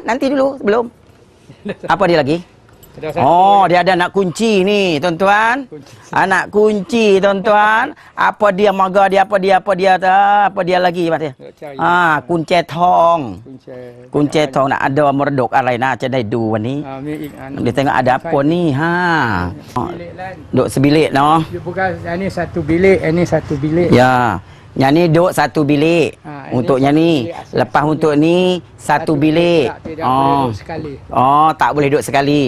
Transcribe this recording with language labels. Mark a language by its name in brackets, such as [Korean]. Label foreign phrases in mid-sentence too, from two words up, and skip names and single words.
[Malay] Nanti dulu sebelum. Apa dia lagi? Dia ada anak kunci ni tuan-tuan. Anak kunci tuan-tuan. Apa dia marga dia apa dia lagi Pak Teh? Kunci tong. Kunci tong nak ada mereduk [Thai] อะไรน่าจะได้ดูวันนี้ [Malay] Dia tengok ada apa ni Duk sebilik noh. Bukan ini satu bilik, ini satu bilik. Ya. Yang ni duk satu bilik. Untuk yang ni. Lepas untuk ni satu bilik. Tak boleh duduk sekali.